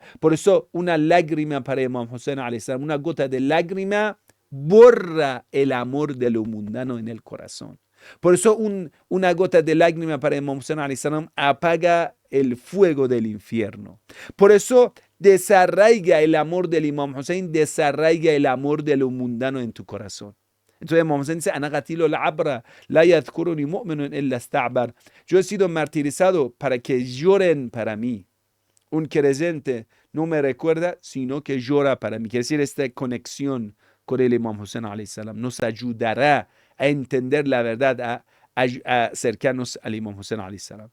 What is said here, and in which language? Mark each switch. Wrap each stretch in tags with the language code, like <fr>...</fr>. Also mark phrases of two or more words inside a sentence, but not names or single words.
<es>Por eso una lágrima para Imam Hussein</es> <ar>alayhi salam,</ar> <es>una gota de lágrima borra el amor de lo mundano en el corazón. Por eso una gota de lágrima para Imam Hussein</es> <ar>alayhi salam</ar> <es>apaga el fuego del infierno. Por eso desarraiga el amor del Imam Hussein, desarraiga el amor de lo mundano en tu corazón. Entonces Imam Hussein dice,</es> <ar>ana qatilo al-abra, la yadhkuruni mu'minun illa ista'bar.</ar> <es>Yo he sido martirizado para que lloren para mí. Un creyente no me recuerda, sino que llora para mí. Quiere decir, esta conexión con el Imam Hussein</es> <ar>alayhi salam</ar> <es>nos ayudará a entender la verdad, a acercarnos al Imam Hussein</es> <ar>alayhi salam.</ar>